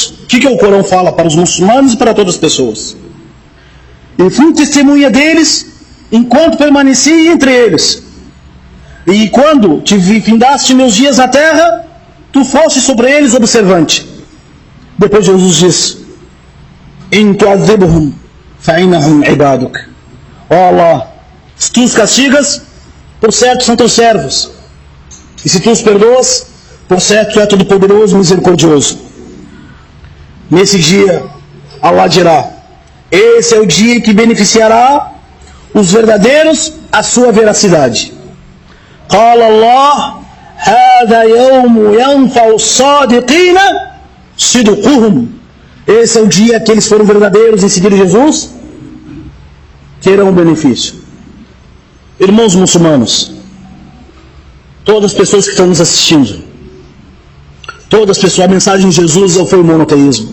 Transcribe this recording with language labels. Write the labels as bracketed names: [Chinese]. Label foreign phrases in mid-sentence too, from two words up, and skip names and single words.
[Portuguese] O que o Corão fala para os muçulmanos e para todas as pessoas? E fui testemunha deles enquanto permaneci entre eles. E quando te findaste meus dias na terra, tu foste sobre eles observante. Depois Jesus disse, [Arabic] إن تعذبهم فإنهم عبادك. [Portuguese] Ó Allah, se tu os castigas, por certo são teus servos. E se tu os perdoas, por certo tu é todo poderoso e misericordioso. Nesse dia, Allah dirá, esse é o dia que beneficiará os verdadeiros a sua veracidade. [Arabic] قال الله هذا يوم ينفع الصادقين صدقهم. [Portuguese] Esse é o dia que eles foram verdadeiros em seguir Jesus, terão benefício. Irmãos muçulmanos, todas as pessoas que estão nos assistindo, todas as pessoas, a mensagem de Jesus foi o monoteísmo.